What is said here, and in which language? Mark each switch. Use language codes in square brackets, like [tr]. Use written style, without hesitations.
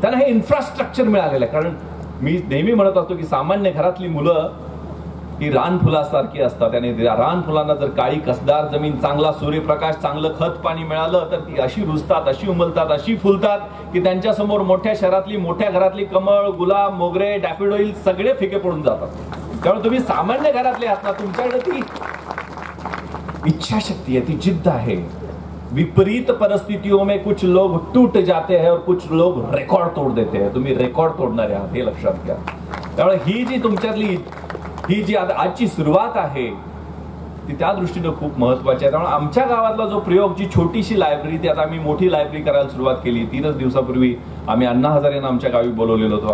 [mr] त्यांना हे इन्फ्रास्ट्रक्चर मिळालेलं आहे। कारण मी नेहमी म्हणत असतो की सामान्य घरातली मुलं ही रानफुलासारखी असतात आणि रानफुलांना जर काळी कसदार जमीन, चांगला सूर्यप्रकाश, चांगलं खत पाणी मिळालं तर ती अशी रुजतात, अशी उमलतात, अशी फुलतात की त्यांच्या समोर मोठ्या शहरातली, मोठ्या घरातली कमळ, गुलाब, मोगरे, डॅफोडिल सगळे फिके पडून जातात। त्यामुळे तुम्ही सामान्य घरातले आहात ना, तुमच्याकडे ती इच्छाशक्ती आहे, ती जिद्द आहे। [hi] विपरीत परिस्थितियों में कुछ लोग टूट जाते हैं और कुछ लोग रेकॉर्ड तोड़ देते हैं। [mr] तुम्ही रेकॉर्ड तोडणारे आहात हे लक्षात घ्या। त्यामुळे ही जी तुमच्यातली ही जी आजची सुरुवात आहे ती त्या दृष्टीने खूप महत्वाची आहे। त्यामुळे आमच्या गावातला जो प्रयोग, जी छोटीशी लायब्ररी, ती आता आम्ही मोठी लायब्ररी करायला सुरुवात केली। 3 दिवसापूर्वी आम्ही अण्णा हजारे यांना आमच्या गावी बोलवलेलं होतं।